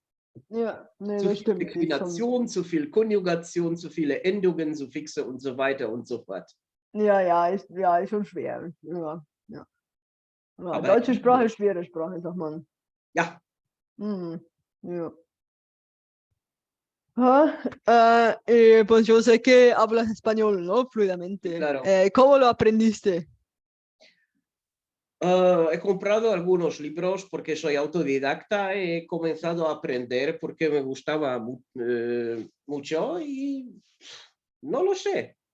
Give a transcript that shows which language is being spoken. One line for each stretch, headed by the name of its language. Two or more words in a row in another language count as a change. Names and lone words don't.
German: Ja, nee, zu viel Deklination, zu viel Konjugation, zu viele Endungen, Suffixe und so weiter und so fort. Ja, ist schon schwer. Ja. Aber deutsche Sprache ist schwere Sprache, sagt man. Ja. Ja.
Spanish: Pues yo sé que hablas español, ¿no? Fluidamente. Claro. ¿Cómo lo aprendiste? He comprado algunos libros porque soy autodidacta, he comenzado a aprender porque me gustaba mucho y no lo sé.